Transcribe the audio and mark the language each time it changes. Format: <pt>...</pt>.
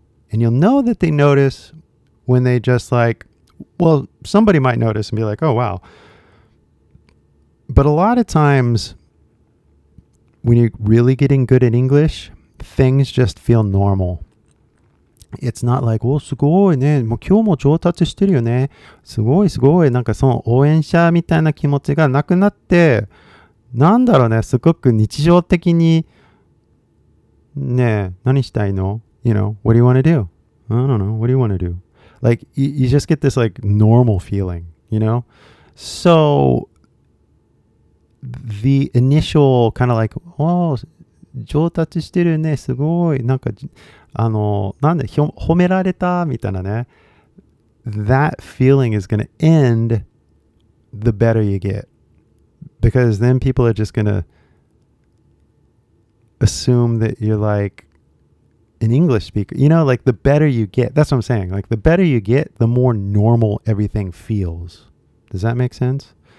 <en>And you'll know that they notice when they just like, well, somebody might notice and be like, oh, wow. But a lot of times when you're really getting good at English, things just feel normal. It's not like,</en> <ja>お、すごいね。もう今日も上達してるよね。すごいすごい。なんかその応援者みたいな気持ちがなくなって、なんだろうね。すごく日常的に、ね、何したいの?</ja> <en>You know, what do you want to do? I don't know. What do you want to do? Like, you just get this like normal feeling, you know? So, the initial kind of like, oh,</en> <ja>上達してるね。すごい。なんか、なんで褒められたみたいなね。</ja> <en>That feeling is going to end the better you get. Because then people are just going to assume that you're like an English speaker. You know, like the better you get. That's what I'm saying. Like the better you get, the more normal everything feels. Does that make sense?</en>